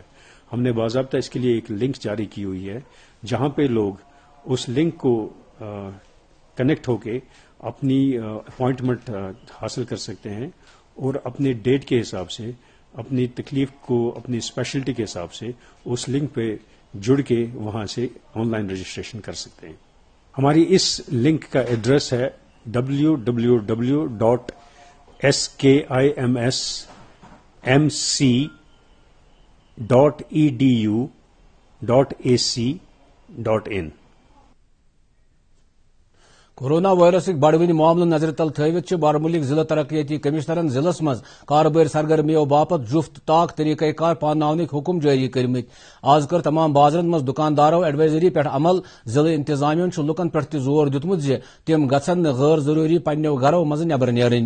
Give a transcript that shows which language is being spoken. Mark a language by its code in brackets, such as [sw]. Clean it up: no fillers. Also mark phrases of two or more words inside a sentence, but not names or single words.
[ur] ہم نے باضابطہ اس کے لیے ایک لنک جاری کی ہوئی ہے جہاں پہ لوگ اس لنک کو کنیکٹ ہو کے اپنی اپوائنٹمنٹ حاصل کر سکتے ہیں اور اپنے ڈیٹ کے حساب سے، اپنی تکلیف کو، اپنی اسپیشلٹی کے حساب سے اس لنک پہ جڑ کے وہاں سے [en] online registration [ur] کر سکتے ہیں. ہماری اس لنک کا ایڈریس ہے www.skimsmc.edu.ac.in. [ks] کورونا وائرسک بڑوٕنہِ معاملہٕ نظر تل تھوِتھ بارمولک ضلع ترقیاتی کمشنرن ضلعس مز کاربٲری سرگرمیو باپت جفت طاق طریقہ کار پاناونٕکۍ حکم جاری کرمت. آز کر تمام بازرن مز دکاندارو ایڈوائزری پہ عمل. ضلع انتظامیہ چھ لکن پہ تہ زور دیتمت زِ تم گژھن نہٕ غیر ضروری پننیو گھرو مز نیبر نیرٕنۍ.